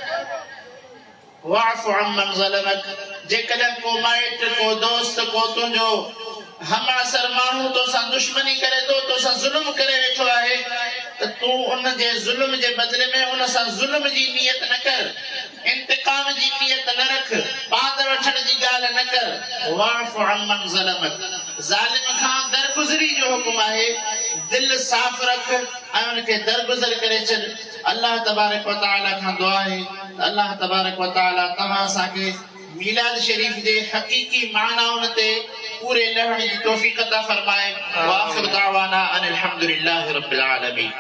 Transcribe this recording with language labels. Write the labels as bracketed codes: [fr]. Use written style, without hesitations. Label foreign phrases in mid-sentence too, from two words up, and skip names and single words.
[ar] واعف عمن ظلمك, [sd] जेकॾहिं को माइट, को दोस्त, को तुंहिंजो हमअसर माण्हू तोसां दुश्मनी करे थो, तोसां ज़ुल्म करे वेठो आहे, त तूं उन जे ज़ुल्म जे बदिले में उन सां ज़ुल्म जी नियत न कर, इंतकाम जी नियत न रख, पाद वठण जी ॻाल्हि न कर। [ar] واعف عمن ظلمك, [sd] ज़ालिम खां दरगुज़री जो हुक्म आहे, दिल साफ़ रख ऐं उनखे दरगुज़र करे छॾ। [ar] الله تبارك وتعالى [sd] खां दुआ आहे [ar] الله تبارك وتعالى [sd] तव्हां असांखे मीलाद शरीफ जे हक़ीक़ी मानाउनि ते पूरे लहण जी तौफ़ीक़ अता फरमाए। [ar] وآخر دعوانا أن الحمد لله رب العالمين.